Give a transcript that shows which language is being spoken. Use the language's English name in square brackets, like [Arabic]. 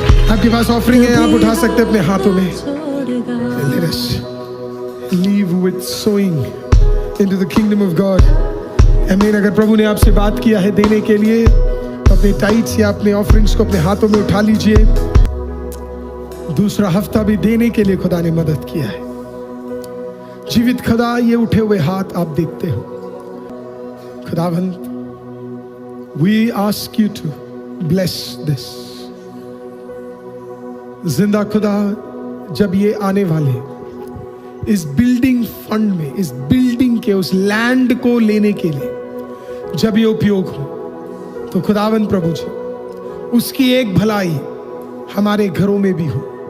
[Hindi] आपके पास ऑफरिंग है, आप उठा सकते हैं अपने हाथों में। [English] Let us leave with sowing into the kingdom of God. Amen. [Hindi] अगर प्रभु ने आपसे बात किया है देने के लिए, तो अपने टाइट्स या अपने ऑफरिंग्स को अपने हाथों में उठा लीजिए। दूसरा हफ्ता भी देने के लिए खुदा ने मदद किया है। जीवित खुदा, ये उठे हुए हाथ आप देखते हो। [English] खुदावंद, we ask you to bless this. [Hindi] जिंदा खुदा, जब ये आने वाले इस बिल्डिंग फंड में, इस बिल्डिंग के उस लैंड को लेने के लिए जब ये उपयोग हो, तो खुदावंद प्रभु जी, उसकी एक भलाई हमारे घरों में भी हो।